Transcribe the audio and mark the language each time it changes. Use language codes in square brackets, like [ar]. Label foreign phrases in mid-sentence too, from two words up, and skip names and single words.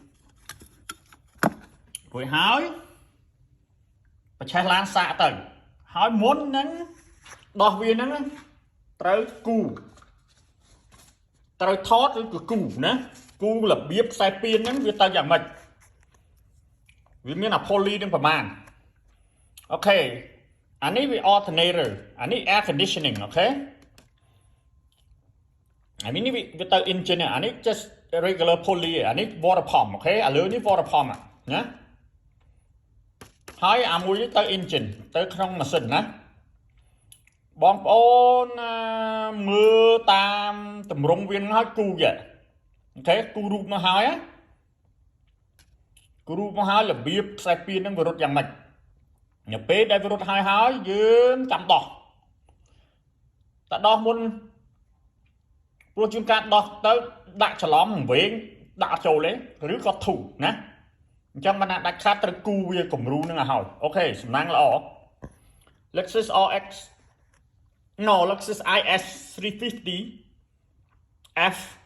[km] រួចហើយបច្ឆេះឡានសាកទៅហើយមុនហ្នឹងដោះវាហ្នឹងត្រូវគូត្រូវថតឬក៏គូណាគូរបៀបខ្សែពានហ្នឹងវាទៅយ៉ាងម៉េចវាមានអា poly នឹងប្រមាណអូខេអានេះវា alternator អានេះ [en] air conditioning [km] អូខេ អានេះវាទៅ engine អានេះ [en] just regular poly [km] អានេះ [en] water pump [km] អូខេឥឡូវនេះ [en] water pump [km] ណាហើយអាមួយនេះទៅ engine ទៅក្នុងម៉ាស៊ីនណាបងប្អូនមើលតាមតម្រង់វាហើយគូយ៉ាអូខេគូរូបមកហើយ គូរូបមកហើយរបៀបខ្សែពានហ្នឹងវារត់យ៉ាងម៉េចនៅពេលដែលវារត់ហើយយើងចាំដោះតែដោះមុនព្រោះជួនកាលដោះទៅដាក់ច្រឡំវែងដាក់ចូលទេឬក៏ធូរណាអញ្ចឹងមិនដាច់ខាតត្រូវគូវាគំរូនឹងឲ្យហើយអូខេសំណាងល្អ Lexus Lexus IS 350 F